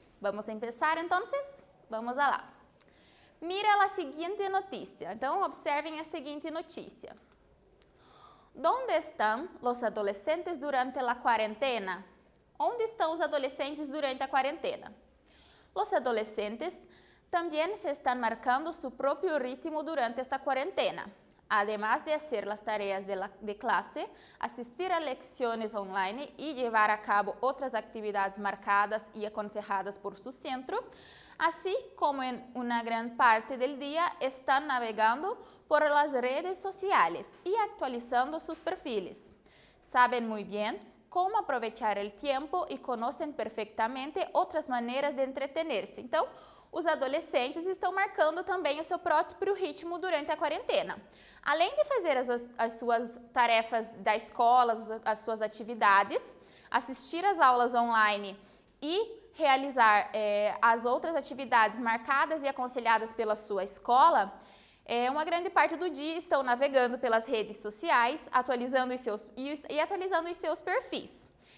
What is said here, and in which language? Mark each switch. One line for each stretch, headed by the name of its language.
Portuguese: Vamos começar, então? Vamos lá.
Spanish: Mira
Portuguese: a seguinte notícia. Então, observem a seguinte notícia.
Spanish: ¿Dónde
Portuguese: estão os adolescentes durante a quarentena? Onde estão os adolescentes durante a quarentena?
Spanish: Os adolescentes también se están marcando su propio ritmo durante esta cuarentena. Además de hacer las tareas de clase, asistir a lecciones online y llevar a cabo otras actividades marcadas y aconsejadas por su centro, así como en una gran parte del día están navegando por las redes sociales y actualizando sus perfiles. Saben muy bien cómo aprovechar el tiempo y conocen perfectamente otras maneras de entretenerse.
Portuguese: Então, os adolescentes estão marcando também o seu próprio ritmo durante a quarentena. Além de fazer as suas tarefas da escola, as suas atividades, assistir às aulas online e realizar as outras atividades marcadas e aconselhadas pela sua escola, uma grande parte do dia estão navegando pelas redes sociais, atualizando os seus perfis.